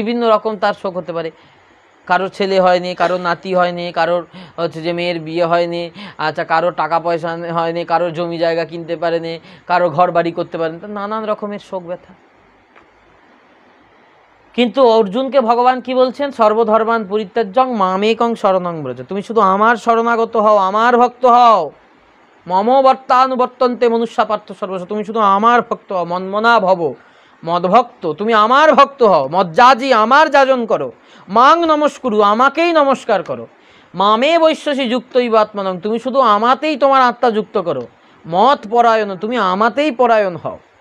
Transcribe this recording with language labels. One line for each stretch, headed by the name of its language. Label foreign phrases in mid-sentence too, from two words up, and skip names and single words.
Bangla: সে বিভিন্ন রকম তার শোক হতে পারে। কারোর ছেলে হয়নি, কারোর নাতি হয়নি, কারোর হচ্ছে যে মেয়ের বিয়ে হয়নি, আচ্ছা কারোর টাকা পয়সা হয়নি, কারোর জমি জায়গা কিনতে পারেনি, কারো ঘর বাড়ি করতে পারেনি, তো নানান রকমের শোক ব্যথা। কিন্তু অর্জুনকে ভগবান কি বলছেন?
Sanskrit: সর্বধর্মান পরিত্যাজ্যং মামেকং শরণং ব্রজ,
Bangla: তুমি শুধু আমার শরণাগত হও, আমার ভক্ত হও।
Sanskrit: মম বর্তানুবর্তন্তে মনুষ্য পার্থ সর্বস্ব,
Bangla: তুমি শুধু আমার ভক্ত হও,
Sanskrit: মন্মনা ভব, মদভক্ত,
Bangla: তুমি আমার ভক্ত হও, মজ্জাজি, আমার যাজন করো,
Sanskrit: মাং নমস্কুরু,
Bangla: আমাকেই নমস্কার করো,
Sanskrit: মামে বৈশ্যসী যুক্তই আত্মানং,
Bangla: তুমি শুধু আমাতেই তোমার আত্মা যুক্ত করো,
Sanskrit: মত পরায়ণ,
Bangla: তুমি আমাতেই পরায়ণ হও।